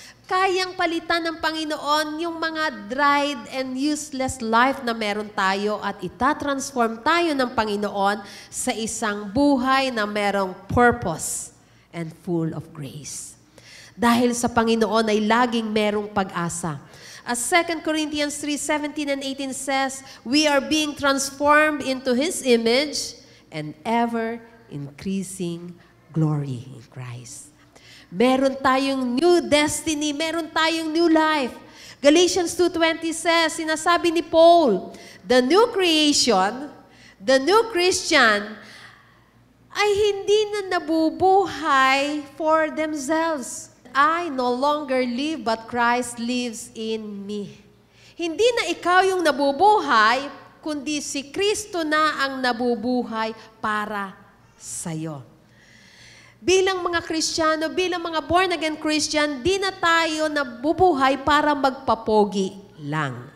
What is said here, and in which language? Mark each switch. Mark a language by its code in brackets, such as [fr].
[tl] Kayang palitan ng Panginoon yung mga [en] dried and useless life [tl] na meron tayo at itatransform tayo ng Panginoon sa isang buhay na merong purpose [en] and full of grace. [tl] Dahil sa Panginoon ay laging merong pag-asa. [en] As 2 Corinthians 3:17 and 18 says, we are being transformed into His image and ever increasing glory in Christ. [tl] Meron tayong new destiny, meron tayong new life. [en] Galatians 2:20 says, [tl] sinasabi ni Paul, [en] the new creation, the new Christian, [tl] ay hindi na nabubuhay [en] for themselves. I no longer live, but Christ lives in me. [tl] Hindi na ikaw yung nabubuhay, kundi si Kristo na ang nabubuhay para sa'yo. Bilang mga Kristiyano, bilang mga born-again Christian, di na tayo nabubuhay para magpapogi lang.